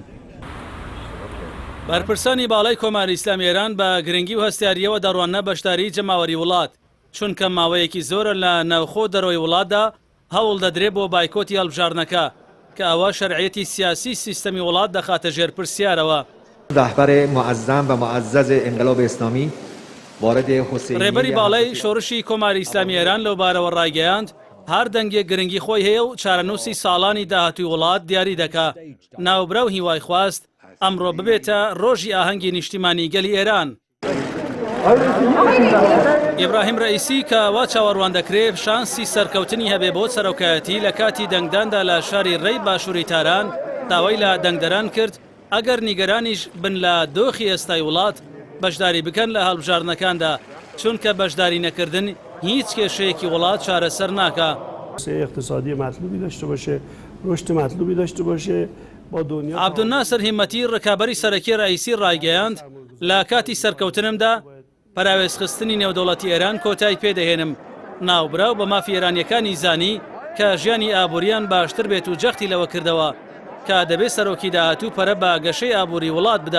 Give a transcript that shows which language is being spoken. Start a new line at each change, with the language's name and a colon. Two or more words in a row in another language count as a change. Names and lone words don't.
Central Kurdish: بەرپرسانی باڵای کۆماری ئیسلامی ئێران بە گرنگی و هەستیاریەوە دەڕوانە بەشداری جەماوەری وڵات، چونکە ماوەیەکی زۆرە لە ناوخۆ دەرەوەی وڵاتدا هەوڵ دەدرێت بۆ بایکۆتی هەڵبژاردنەکە کە ئەوە شەرعیەتی سیاسی سیستەمی وڵات دەخاتە ژێر پرسیارەوە.
Persian: رهبر معظم و معزز انقلاب اسلامی وارد حسینیه
Central Kurdish: ڕێبەری باڵای شۆڕشی کۆماری ئیسلامی ئێران لەو بارەوە ڕایگەیاند هەر دەنگێک گرنگی خۆی هەیە و چارەنووسی ساڵانی داهاتووی وڵات دیاری دەکا. ناوبرە و هیوای خواست ئەمڕۆ ببێتە ڕۆژی ئاهەنگی نیشتیمانی گەلی ئێران. ئیبراهیم ڕئیسی کە وا چاوەڕوان دەکرێت شانسی سەرکەوتنی هەبێ بۆ سەرۆکایەتی لە کاتی دەنگداندا لە شاری ڕێی باشووری تاران داوای لە دەنگدەران کرد ئەگەر نیگەرانیش بن لە دۆخی ئێستای وڵات بەشداری بکەن لە هەڵبژاردنەکاندا، چونکە بەشداری نەکردن هیچ کێشەیەکی وڵات چارەسەر ناکا.
Persian: اقتصادی مطلوبی داشته باشه، رشد مطلوبی داشته باشه.
Central Kurdish: عەبدولناسر هیمەتی ڕکابەری سەرەکی ڕئیسی ڕایگەیاند لە کاتی سەرکەوتنمدا پەراوێزخستنی نێودەوڵەتی ئێران کۆتایی پێدەهێنم. ناوبراو بە مافی ئێرانیەکانی زانی کە ژیانی ئابووریان باشتر بێت و جەختی لەوە کردەوە کە دەبێت سەرۆکی داهاتوو پەرە بە گەشەی ئابووری وڵات بدا.